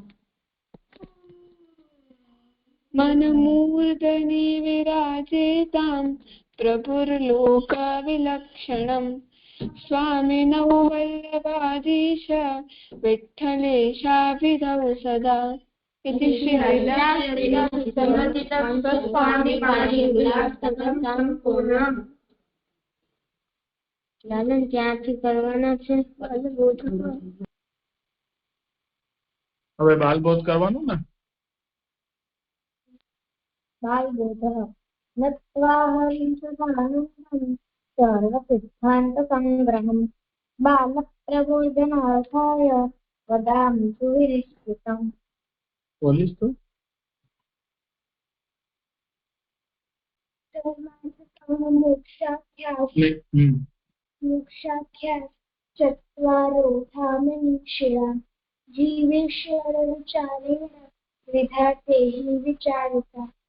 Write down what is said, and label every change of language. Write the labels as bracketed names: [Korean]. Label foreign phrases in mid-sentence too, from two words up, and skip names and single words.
[Sanskrit] मनमूर्धनि विराजेतां प्रभुर्लोकविलक्षणं स्वामिनो वल्लभाधीश विठ्ठलेशाभिधौ सदा। इति श्री [Gujarati] લાલન ક્યાંથી કરવાના છે? હવે બાલબોધ કરવાનું ને. [Sanskrit] बालबोधः नत्वा हरिं सदानन्दं सर्वसिद्धान्तसङ्ग्रहं बालप्रबोधनार्थाय वदामि सुविनिश्चितम्। [Gujarati] બોલીશ તો [Sanskrit] मोक्षाख्याः चत्वारो धामनिश्चया जीवेश्वर विचारेण विधाते हि विचारिता।